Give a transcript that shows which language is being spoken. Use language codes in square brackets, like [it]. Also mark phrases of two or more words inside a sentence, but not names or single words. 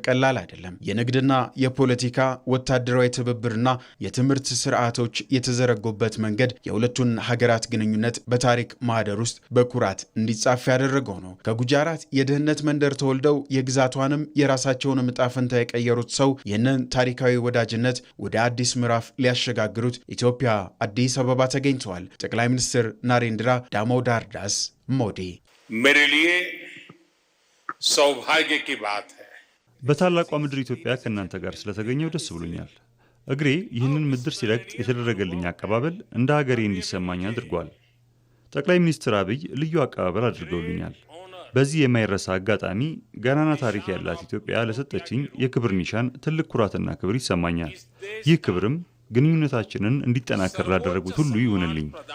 [am] ቀላል አይደለም። የንግድና የፖለቲካ ወታደራዊ ትብብርና የትምህርት ስርዓቶች የተዘረጉበት መንገድ የሁለቱን ሀገራት ግንኙነት በታሪክ ማህደር ውስጥ በኩራት እንዲጻፍ ያደረገው ነው። ከጉጃራት የድህነት መንደር ተወልደው የግዛቷንም የራሳቸውን ዕጣ ፈንታ የቀየሩት ሰው ይህንን ታሪካዊ ወዳጅነት ወደ አዲስ ምዕራፍ ሊያሸጋግሩት ኢትዮጵያ አዲስ አበባ ተገኝተዋል። ጠቅላይ ሚኒስትር ናሬንድራ ዳሞዳር ዳስ ሞዲ [hi] मेरे लिए सौभाग्य की बात है [am] በታላቋ ምድር ኢትዮጵያ ከእናንተ ጋር ስለተገኘው ደስ ብሎኛል። እግሬ ይህንን ምድር ሲረግጥ የተደረገልኝ አቀባበል እንደ ሀገሬ እንዲሰማኝ አድርጓል። ጠቅላይ ሚኒስትር አብይ ልዩ አቀባበል አድርገውልኛል። በዚህ የማይረሳ አጋጣሚ ገናና ታሪክ ያላት ኢትዮጵያ ለሰጠችኝ የክብር ኒሻን ትልቅ ኩራትና ክብር ይሰማኛል። ይህ ክብርም ግንኙነታችንን እንዲጠናከር ላደረጉት ሁሉ ይሁንልኝ።